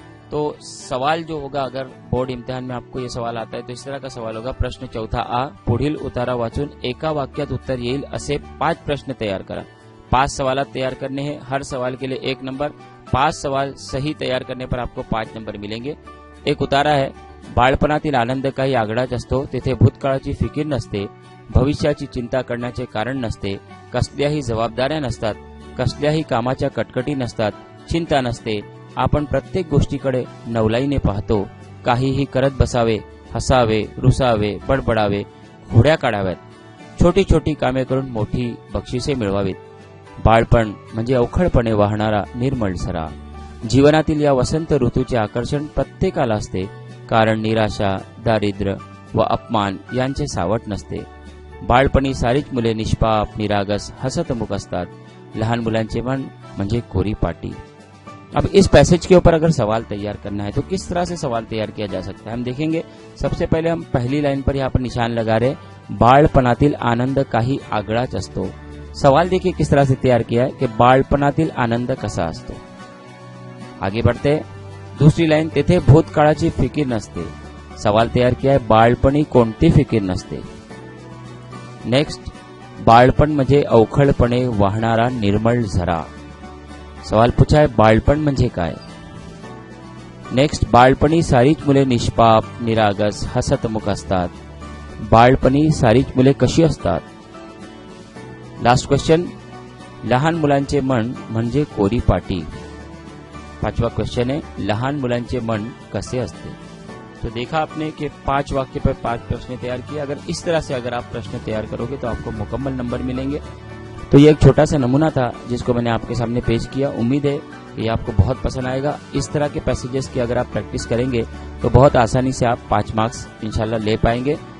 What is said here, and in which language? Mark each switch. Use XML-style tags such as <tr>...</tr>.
<hi>तो सवाल जो होगा, अगर बोर्ड इम्तिहान में आपको ये सवाल आता है तो इस तरह का सवाल होगा।</hi> <mr>प्रश्न 4 आ, पुढील उतारा वाचून एका वाक्यात उत्तर येईल असे 5 प्रश्न तैयार करा।</mr> <hi>5 सवाल तैयार करने हैं, हर सवाल के लिए 1 नंबर। 5 सवाल सही तैयार करने पर आपको 5 नंबर मिलेंगे।</hi> <mr>एक उतारा है, बाळपणातील आनंद काही आगळाच असतो, तेथे भूतकाळाची फिकीर नसते, भविष्याची चिंता करण्याचे कारण नसते, कसल्याही जबाबदाऱ्या नसतात, कसल्याही कामाच्या कटकटी नसतात, चिंता नसते, आपण प्रत्येक गोष्टीकडे नवलाईने पाहतो, काहीही करत बसावे हसावे, रुसावे, बडबडावे, घोड्या काढाव्यात, छोटी छोटी कामे करून मोठी बक्षिसे मिळवावीत. बाळपण म्हणजे अवखळपणे वाहणारा निर्मळ झरा. जीवनातील या वसंत ऋतूचे आकर्षण प्रत्येकाला असते, कारण निराशा, दारिद्र्य व अपमान यांचे सावट नसते. बाळपणी सारीच मुले निष्पाप, निरागस, हसतमुख असतात. लहान मुलांचे मन म्हणजे कोरी पाटी.</mr> <hi>अब इस पैसेज के ऊपर अगर सवाल तैयार करना है तो किस तरह से सवाल तैयार किया जा सकता है हम देखेंगे. सबसे पहले हम पहली लाइन पर यहाँ पर निशान लगा रहे,</hi> <mr>बाळपणातील आनंद काही आगळाच असतो.</mr> <hi>सवाल देखिए किस तरह से तैयार किया है कि</hi> <mr>बाळपणातील आनंद कसा असतो.</mr> <hi>आगे बढ़ते, दूसरी लाइन,</hi> <mr>तेथे भूतकाळाची फिकीर नसते.</mr> <hi>सवाल तैयार किया है,</hi> <mr>बाळपणी कोणती फिकीर नसते. नेक्स्ट, बाळपण म्हणजे अवखळपणे वाहणारा निर्मळ झरा.</mr> <hi>सवाल पूछा है,</hi> <mr>बाळपण म्हणजे काय. नेक्स्ट, बाळपणी सारीच मुले निष्पाप, निरागस, हसतमुख असतात. बाळपणी सारीच मुले कशी असतात.</mr> <en>last question,</en> <mr>लहान मुलांचे मन म्हणजे कोरी पाटी.</mr> <hi>पांचवा क्वेश्चन है,</hi> <mr>लहान मुलांचे मन कसे असते.</mr> <hi>तो देखा आपने कि 5 वाक्य पर 5 प्रश्न तैयार किए. अगर इस तरह से अगर आप प्रश्न तैयार करोगे तो आपको मुकम्मल नंबर मिलेंगे. तो ये एक छोटा सा नमूना था जिसको मैंने आपके सामने पेश किया. उम्मीद है कि ये आपको बहुत पसंद आएगा. इस तरह के पैसेजेस की अगर आप प्रैक्टिस करेंगे तो बहुत आसानी से आप 5 मार्क्स इंशाल्लाह ले पाएंगे.</hi>